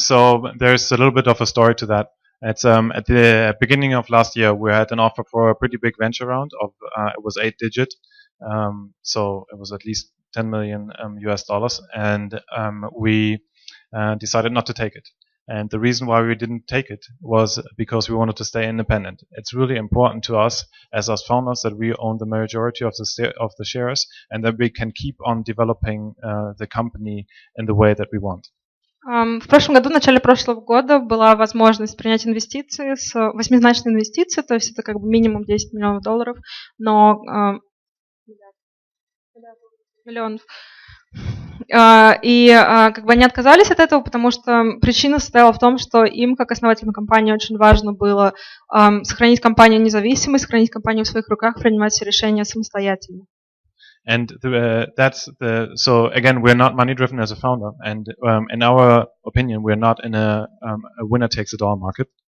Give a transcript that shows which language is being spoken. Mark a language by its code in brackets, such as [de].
[en] So there's a little bit of a story to that. It's at the beginning of last year, we had an offer for a pretty big venture round of it was 8-digit, so it was at least 10 million US dollars, and we decided not to take it. And the reason why we didn't take it was because we wanted to stay independent. It's really important to us as founders that we own the majority of the shares, and that we can keep on developing the company in the way that we want. [ru] В прошлом году, в начале прошлого года, была возможность принять инвестиции, восьмизначные инвестиции, то есть это как бы минимум 10 миллионов долларов, но миллионов. И как бы они отказались от этого, потому что причина состояла в том, что им, как основателям компании, очень важно было сохранить компанию независимой, сохранить компанию в своих руках, принимать все решения самостоятельно. [en] And so again, we're not money driven as a founder, and in our opinion, we're not in a winner takes it all market.